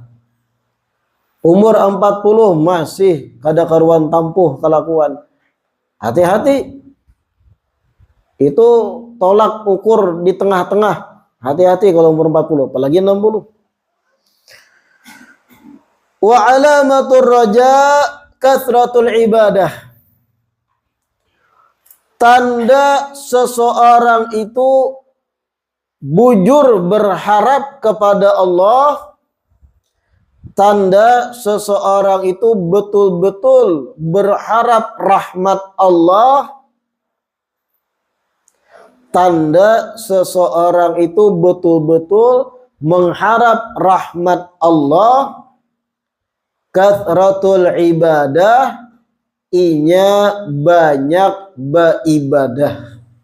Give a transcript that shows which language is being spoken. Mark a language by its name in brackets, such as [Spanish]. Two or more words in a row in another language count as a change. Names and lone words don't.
[Banjar] Umur 40 masih kada karuan tampuh kelakuan, hati-hati. [Indonesian] Itu tolak ukur di tengah-tengah. Hati-hati kalau umur 40, apalagi 60. [Arabic] Wa alamatur raja kathratul ibadah. [Banjar] Tanda seseorang itu bujur berharap kepada Allah, [Indonesian] tanda seseorang itu betul-betul berharap rahmat Allah, tanda seseorang itu betul-betul mengharap rahmat Allah, [Arabic] kathratul ibadah, [Banjar] inya banyak beribadah.